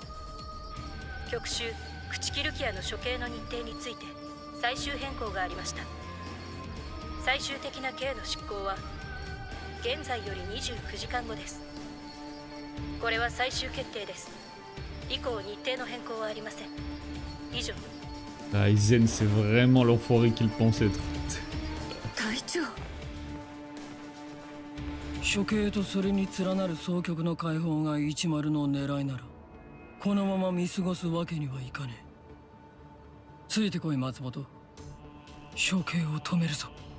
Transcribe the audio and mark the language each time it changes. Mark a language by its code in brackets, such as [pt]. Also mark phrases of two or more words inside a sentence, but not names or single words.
[ja] 局首朽木ルキアの処刑の日程について最終変更がありました。最終的な刑の執行は現在より29時間後です。これは最終決定です。以降日程の変更はありません。以上。 [fr] Aizen, c'est vraiment l'enfoiré qu'il pense être. [ja] 隊長。処刑とそれに連なる総局の解放が10の狙いなら、このまま見過ごすわけにはいかねえ。ついてこい松本。処刑を止めるぞ。